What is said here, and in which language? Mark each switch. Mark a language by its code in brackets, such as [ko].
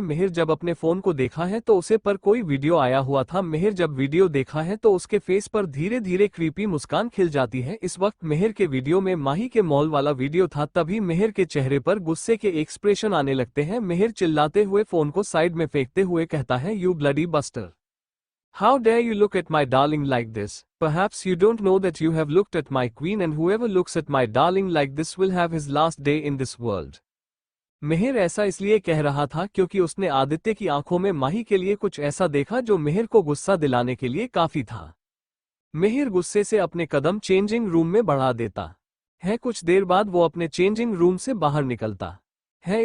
[hi] मेहर जब अपने फोन को देखा है तो उसे पर कोई वीडियो आया हुआ था। मेहर जब वीडियो देखा है तो उसके फेस पर धीरे धीरे क्रीपी मुस्कान खिल जाती है। इस वक्त मेहर के वीडियो में माही के मॉल वाला वीडियो था। तभी मेहर के चेहरे पर गुस्से के एक्सप्रेशन आने लगते हैं। मेहर चिल्लाते हुए फोन को साइड में फेंकते हुए कहता है, [en] You bloody buster, How dare you look at my darling like this? Perhaps you don't know that you have looked at my queen and whoever looks at my darling like this will have his last day in this world. [hi] Mihir ऐसा इसलिए कह रहा था क्योंकि उसने आदित्य की आंखों में माही के लिए कुछ ऐसा देखा जो मिहिर को गुस्सा दिलाने के लिए काफी था। मिहिर गुस्से से अपने कदम चेंजिंग रूम में बढ़ा देता है। कुछ देर बाद वो अपने चेंजिंग रूम से बाहर निकलता है।